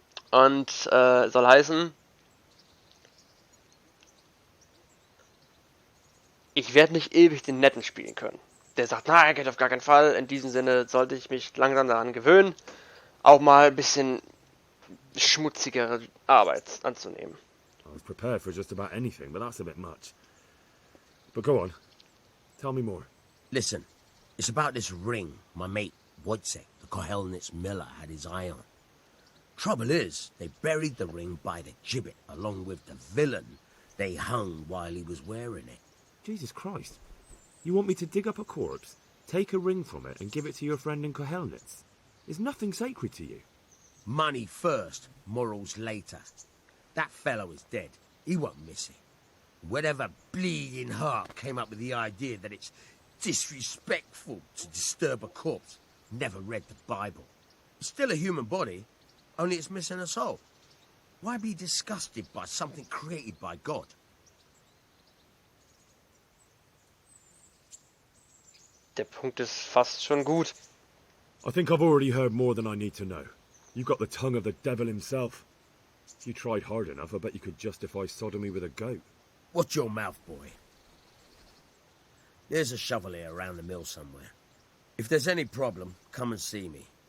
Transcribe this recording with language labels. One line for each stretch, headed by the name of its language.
German: Und soll heißen, ich werde nicht ewig den Netten spielen können. Der sagt, nein, geht auf gar keinen Fall. In diesem Sinne sollte ich mich langsam daran gewöhnen, auch mal ein bisschen schmutzigere Arbeit anzunehmen.
English: I was prepared for just about anything, but that's a bit much. But go on. Tell me more. Listen, it's about this ring my mate Wojciech, the Kohelnitz miller, had his eye on. Trouble is, they buried the ring by the gibbet, along with the villain they hung while he was wearing it. Jesus Christ. You want me to dig up a corpse, take a ring from it, and give it to your friend in Kohelnitz? Is nothing sacred to you? Money first, morals later. That fellow is dead. He won't miss it. Whatever bleeding heart came up with the idea that it's disrespectful to disturb a corpse never read the Bible. It's still a human body, only it's missing a soul. Why be disgusted by something created by God?
German: Der Punkt ist fast schon gut.
English: I think I've already heard more than I need to know. You've got the tongue of the devil himself. If you tried hard enough, I bet you could justify sodomy with a goat. Watch your mouth, boy. There's a shovel here around the mill somewhere. If there's any problem, come and see me.